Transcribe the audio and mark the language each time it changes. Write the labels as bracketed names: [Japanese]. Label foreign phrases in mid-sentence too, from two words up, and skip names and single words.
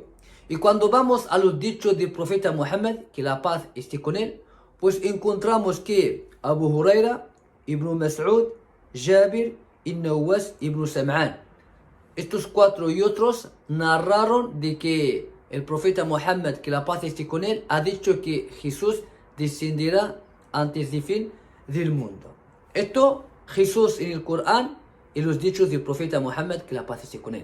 [Spanish] Y cuando vamos a los dichos del profeta Muhammad, que la paz esté con él, pues encontramos que Abu Huraira, Ibn Mas'ud, Jabir y Nawas Ibn Sam'an, estos cuatro y otros narraron de que el profeta Muhammad, que la paz esté con él, ha dicho que Jesús descenderá antes del fin del mundo. Esto Jesús en el Corán y los dichos del profeta Muhammad, que la paz esté con él.